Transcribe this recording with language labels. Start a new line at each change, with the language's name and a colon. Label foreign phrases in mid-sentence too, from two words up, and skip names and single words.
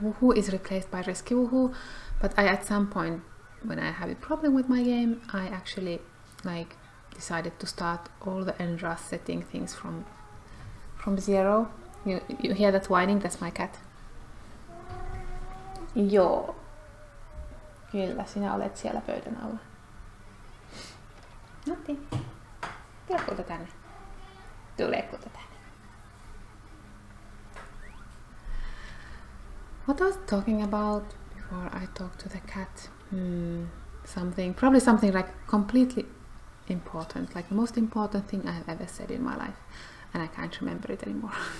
English: woohoo is replaced by risky woohoo, but I at some point when I have a problem with my game, I actually like decided to start all the NRAS setting things from zero. You hear that whining? That's my cat.
Finnish: Joo. Kyllä, sinä olet siellä pöydän alla. Natti. Tule kulta tänne. Tule kulta tänne.
English: What I was talking about before I talked to the cat? Probably something like completely important, like the most important thing I have ever said in my life, and I can't remember it anymore.